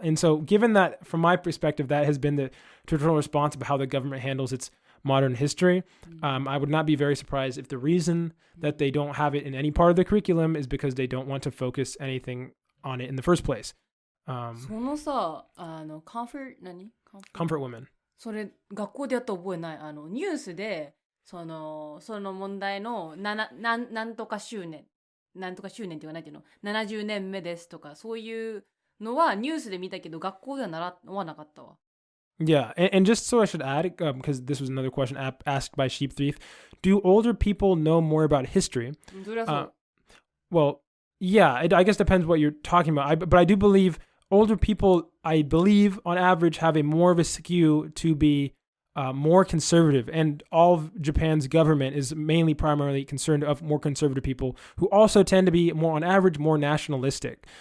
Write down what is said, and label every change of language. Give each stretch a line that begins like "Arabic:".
English: And so, given that, from my perspective, that has been the traditional response of how the government handles its modern history, I would not be very surprised if the reason that they don't have it in any part of the curriculum is because they don't want to focus anything on it in the first place.
Japanese: そのさ、
English: comfort women.
Japanese: それ学校でやった覚えない。ニュースでその問題のなんとか周年っていうか、なんていうの、70年目ですとか、そういうのはニュースで見たけど学校では習わなかったわ。
English: Yeah, and just so I should add, because this was another question asked by Sheep Thief, do older people know more about history? Well, yeah, I guess it depends what you're talking about. But I do believe older people, on average, have a more of a skew to be more conservative, and all of Japan's government is primarily concerned of more conservative people who also tend to be on average, more nationalistic.